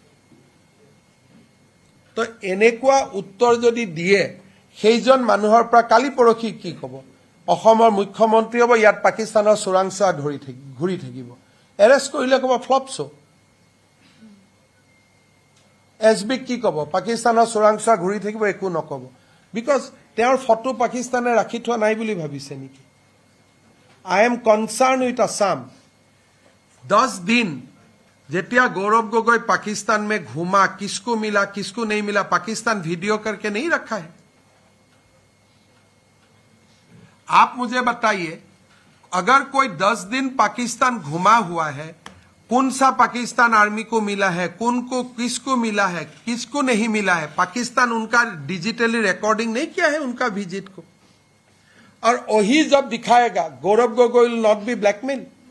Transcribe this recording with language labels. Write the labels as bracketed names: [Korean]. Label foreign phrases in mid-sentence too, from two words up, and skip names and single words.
[Assamese] তো এনেকুৱা উত্তৰ যদি দিয়ে সেইজন মানুহৰ পৰা কালি পৰখি কি ক'ব অসমৰ মুখ্যমন্ত্ৰী হ'ব ইয়াত পাকিস্তানৰ চোৰাংচোৱা ঘূৰি থাকিব এৰেষ্ট কৰিলে ক'ব ফ্লপছু এছবিক কি ক'ব পাকিস্তানৰ চোৰাংচোৱা ঘূৰি থাকিব একো নক'ব বিকজ তেওঁৰ ফটো পাকিস্তানে ৰাখি থোৱা নাই বুলি ভাবিছে নেকি [English] I am concern with Assam [Hindi] 10 दिन जेतिया गौरव गोगोई पाकिस्तान में घूमा किसको मिला किसको नहीं मिला पाकिस्तान वीडियो करके नहीं रखा है आप मुझे बताइए अगर कोई 10 दिन पाकिस्तान घुमा हुआ है कौन सा पाकिस्तान आर्मी को मिला है कौन को किसको मिला है किसको नहीं मिला है पाकिस्तान उनका [English] digitally recording [Hindi] नहीं किया है उनका विजिट को और वही जब दिखाएगा गौरव गोगोई [English] will not be blackmail